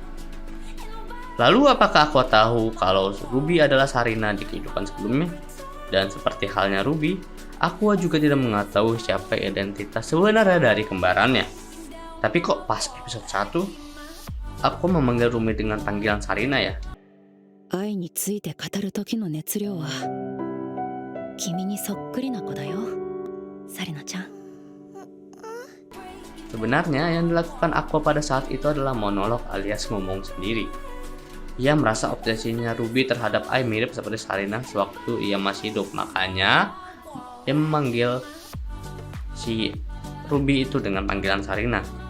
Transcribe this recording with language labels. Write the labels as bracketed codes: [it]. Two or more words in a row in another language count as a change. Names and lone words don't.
[id] Lalu apakah Aqua tahu kalau Ruby adalah Sarina di kehidupan sebelumnya? Dan seperti halnya Ruby, Aqua juga tidak mengetahui siapa identitas sebenarnya dari kembarannya. Tapi kok pas episode 1, Aqua memanggil Ruby dengan panggilan Sarina ya? [ja] 愛について語る時の熱量は君にそっくりな子だよ、サリナちゃん。 [id] Sebenarnya yang dilakukan Aqua pada saat itu adalah monolog alias ngomong sendiri. Ia merasa obsesinya Ruby terhadap Ai mirip seperti Sarina sewaktu ia masih hidup. Makanya dia memanggil si Ruby itu dengan panggilan Sarina.